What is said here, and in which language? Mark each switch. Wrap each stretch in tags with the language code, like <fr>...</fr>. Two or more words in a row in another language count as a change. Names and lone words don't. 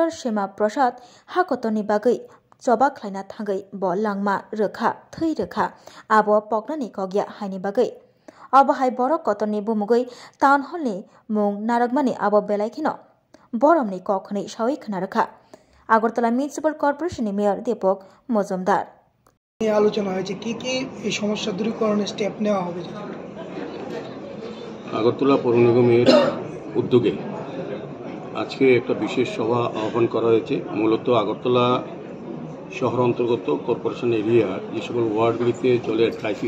<trp>Shema Prasad hakotoni bagai Joba khlaina thangai bo langma rekha thei rekha abo poknani kogya haini bagai abo hai borok kotoni bumugai Town Hall ni mung naragmani abo belaikino Boromni kokhani shawai khana rakha Agartala Municipal Corporation ni Mayor Deepak Majumdar</trp> <bn>এই আলোচনা হয়েছে কি কি এই সমস্যা দূরীকরণের স্টেপ নেওয়া হবে আগরতলা পৌর নিগমের উদ্যোগে আজকে একটা বিশেষ সভা আহ্বান করা হয়েছে মূলত আগরতলা শহর অন্তর্গত কর্পোরেশন এরিয়া যে সকল ওয়ার্ডগুলিতে জলের ক্রাইসিস</bn>